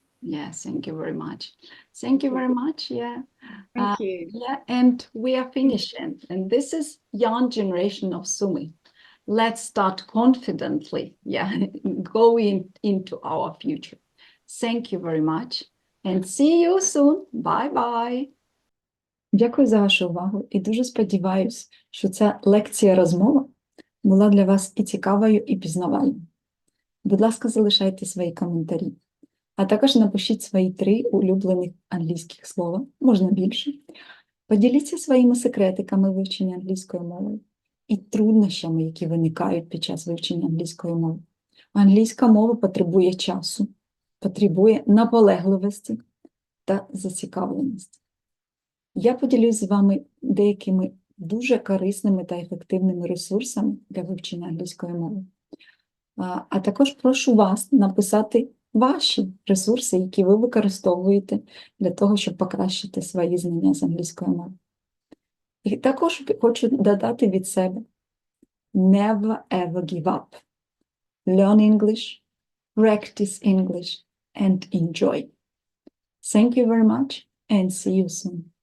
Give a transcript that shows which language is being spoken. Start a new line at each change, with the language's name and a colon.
English: Yeah, thank you very much. Thank you very much. Yeah. Thank you. Yeah, and we are finishing. And this is young generation of Sumi. Let's start confidently, going into our future. Thank you very much. And see you soon. Bye-bye.
Ukrainian: Дякую за вашу увагу і дуже сподіваюся, що ця лекція-розмова була для вас і цікавою, і пізнавальною. Будь ласка, залишайте свої коментарі, а також напишіть свої 3 улюблених англійських слова, можна більше. Поділіться своїми секретиками вивчення англійської мови і труднощами, які виникають під час вивчення англійської мови. Англійська мова потребує часу, потребує наполегливості та зацікавленості. Я поділюсь з вами деякими дуже корисними та ефективними ресурсами для вивчення англійської мови. А також прошу вас написати ваші ресурси, які ви використовуєте для того, щоб покращити свої знання з англійської мови. І також хочу додати від себе
English: never ever give up. Learn English, practice English and enjoy. Thank you very much and see you soon.